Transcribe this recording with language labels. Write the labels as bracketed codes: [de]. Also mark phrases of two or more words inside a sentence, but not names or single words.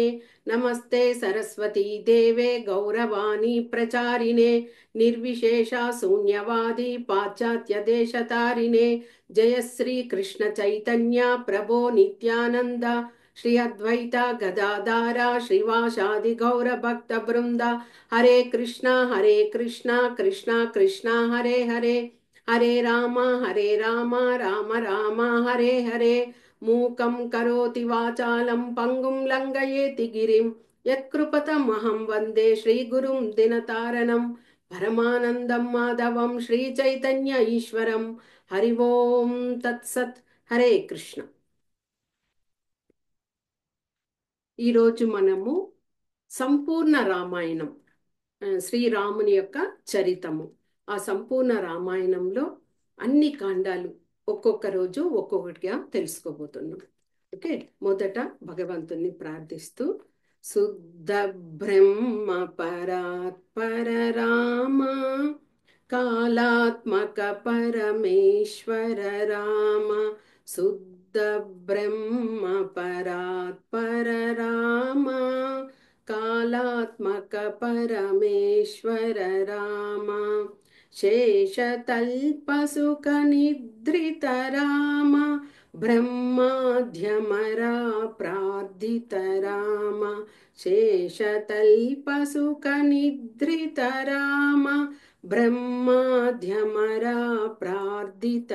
[sa] नमस्ते सरस्वती देवे गौरवाणी प्रचारिणे निर्विशेषा शून्यवादी पाश्चात्य देशतारिणे। जय श्री कृष्ण चैतन्य प्रभो नित्यानंद श्री अद्वैता गदाधारा श्रीवासादि गौर भक्त वृंदा। हरे कृष्णा कृष्णा कृष्णा हरे हरे। हरे राम राम राम हरे हरे। मूकं करोति वाचालं पंगुं लंघयेति गिरिं यत्कृपतमहं वन्दे श्रीगुरुं दिनतारणं परमानन्दं माधवं श्रीचैतन्य ईश्वरं। हरि ओम तत्सत्। हरे कृष्ण। [te] ఈరోజు మనము సంపూర్ణ రామాయణం, శ్రీరాముని యొక్క చరితము. ఆ సంపూర్ణ రామాయణంలో అన్ని కాండాలు ఒక్కొక్క రోజు ఒక్కొక్కటిగా తెలుసుకోబోతున్నాం. ఓకే, మొదట భగవంతుని ప్రార్థిస్తూ [sa] శుద్ధ బ్రహ్మ పరాత్పర రామ కాళాత్మక పరమేశ్వర రామ శుద్ధ బ్రహ్మ పరాత్పర రామ कालात्मक परमेश्वर राम शेषतल्पसुखनिद्रित राम ब्रह्माद्यमरा प्रार्थित राम शेषतल्पसुखनिद्रित राम ब्रह्माद्यमरा प्रार्थित